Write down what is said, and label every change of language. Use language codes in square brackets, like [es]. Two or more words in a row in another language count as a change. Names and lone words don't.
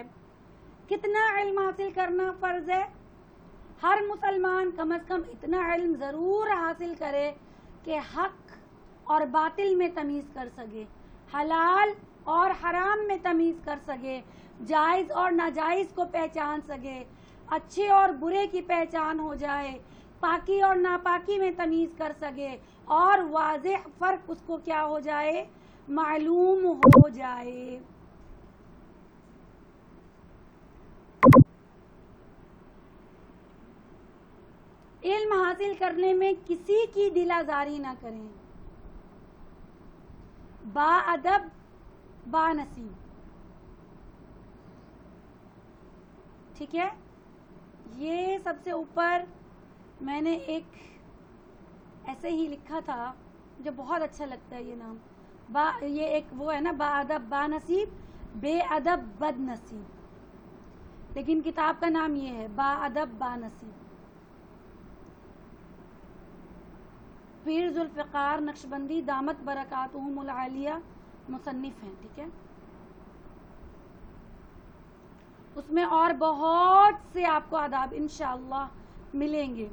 [ur] کتنا علم حاصل کرنا فرض ہے؟ ہر مسلمان کم از کم اتنا علم ضرور حاصل کرے کہ حق اور باطل میں تمیز کر سکے، حلال اور حرام میں تمیز کر سکے، جائز اور ناجائز کو پہچان سکے، اچھے اور برے کی پہچان ہو جائے، پاکی اور ناپاکی میں تمیز کر سکے، اور واضح فرق اس کو کیا ہو جائے؟ معلوم ہو جائے۔ علم حاصل کرنے میں کسی کی دل آزاری نہ کریں، با ادب با نصیب، ٹھیک ہے۔ یہ سب سے اوپر میں نے ایک ایسے ہی لکھا تھا جو بہت اچھا لگتا ہے، یہ نام یہ ایک وہ ہے نا، با ادب با نصیب، بے ادب بد نصیب، لیکن کتاب کا نام یہ ہے با ادب با نصیب۔ پیر ذوالفقار نقشبندی [ar] دامت برکاتہم العالیہ [ur] مصنف ہیں، ٹھیک ہے۔ اس میں اور بہت سے آپ کو آداب انشاءاللہ ملیں گے۔